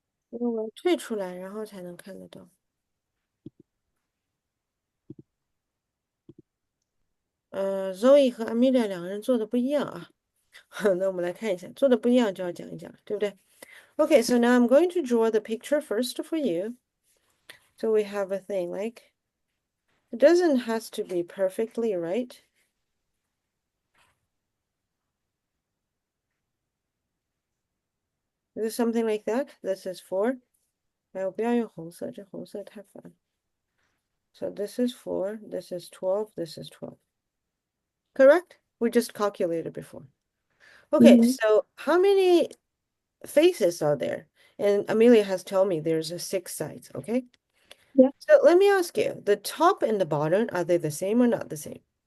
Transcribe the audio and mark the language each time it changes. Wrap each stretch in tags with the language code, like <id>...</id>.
<zh>因为我退出来，然后才能看得到。 Zoe 和 Amelia 两个人做的不一样啊。那我们来看一下，做的不一样就要讲一讲，对不对？</zh> <en>Okay, so now I'm going to draw the picture first for you. So we have a thing like, it doesn't has to be perfectly right. Is it something like that? This is 4.</en> <zh>哎，我不要用红色，这红色太烦。</zh> <en>So this is 4, this is 12, this is 12. Correct? We just calculated before. Okay, Mhm. so how many faces are there? And Amelia has told me there's a 6 sides, okay? Yeah. So let me ask you, the top and the bottom, are they the same or not the same?</en>